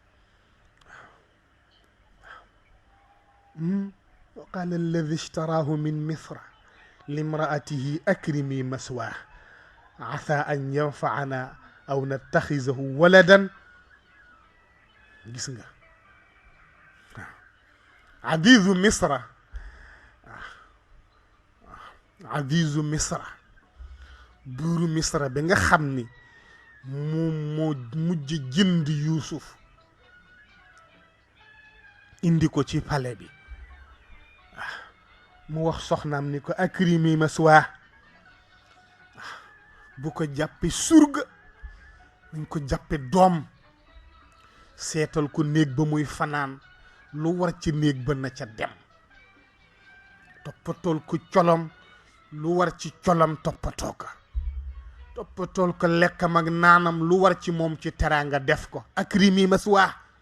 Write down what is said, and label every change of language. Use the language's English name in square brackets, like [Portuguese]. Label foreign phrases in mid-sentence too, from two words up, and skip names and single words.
[Arabic] وقال الذي اشتراه من مصر لامرأته أكرمي مثواه عسى أن ينفعنا أو نتخذه ولدا جسنا عزيز مصر عزيز مصر [Wolof] buuru misra bi nga xam ni moo mujj jënd Yuusuf indi ko ci palais bi mu wax soxnaam ni ko [Arabic] أكرمي مثواه [Wolof] bu ko jàppe surga nañ ko jàppe doom seetal ko néeg ba muy fanaan lu war ci néeg ba na ca dem toppatool ko colom lu war ci colam toppatoo ko toppatool ko lekkam ak naanam lu war ci moom ci teraanga def ko [Arabic] أكرمي مثواه